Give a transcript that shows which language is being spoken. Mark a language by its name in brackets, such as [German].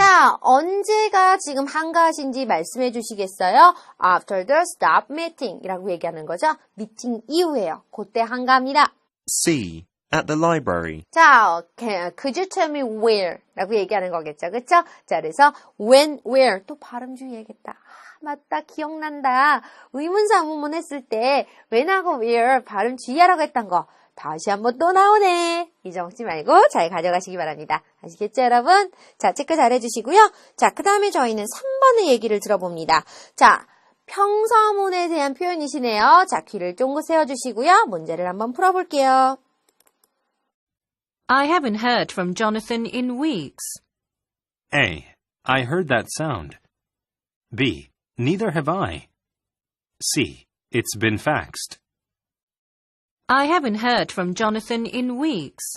[Korean] 자, 언제가 지금 한가하신지 말씀해 주시겠어요? [English] After the staff meeting [Korean] 이라고 얘기하는 거죠. 미팅 이후에요. 그때 한가합니다. [English] C. At the library. 자, could you tell me where? [Korean] 라고 얘기하는 거겠죠. 그쵸? 자, 그래서 when, where. 또 발음 주의해야겠다. 맞다. 기억난다. 의문사 의문문 했을 때 when하고 where 발음 주의하라고 했던 거. 다시 한번 또 나오네. 잊어먹지 말고 잘 가져가시기 바랍니다. 아시겠죠, 여러분? 자, 체크 잘 해주시고요. 자, 그 다음에 저희는 3번의 얘기를 들어봅니다. 자, 평서문에 대한 표현이시네요. 자, 귀를 쫑긋 세워주시고요. 문제를 한번 풀어볼게요. [English] I haven't heard from Jonathan in weeks. A. I heard that sound. B. Neither have I. C. It's been faxed. I haven't heard from Jonathan in weeks.